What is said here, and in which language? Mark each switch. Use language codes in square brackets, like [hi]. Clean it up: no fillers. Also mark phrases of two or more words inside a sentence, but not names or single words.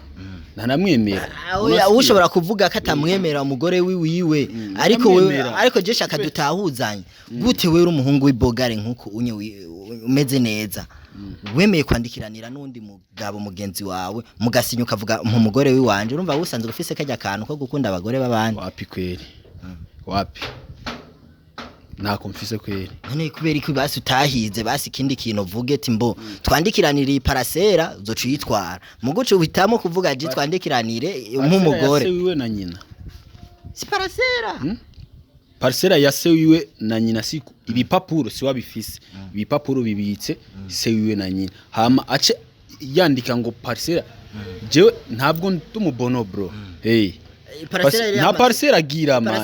[rn] ushobora kuvuga ko atamwemera umugore wiwe ariko je shaka dutahuzanye gute wewe umuhungu w'ibogare nkuko umeze neza wemeye kwandikiranira n'undi mugabo mugenzi wawe mugasinya ukavuga umugore wiwanje urumva usanzwe ufise kajya kantu ko gukunda abagore babandi [sw] wapi kweli wapi [rn] nako mfise [sw] kweli [rn] none kubera iki basi utahize basi kindi kintu uvuge ati mbo twandikiranira iparasera uzoca uyitwara muguce uhitamo kuvuga je twandikiranire nk'umugore se wiwe na nyina si parasera Parcela ya se wiwe na nyina siku ibipapuro si wabifise ibipapuro bibitse se wiwe na nyina hama ace yandika ngo parcela jewe ntabwo ndumubono bro nta parcela gira man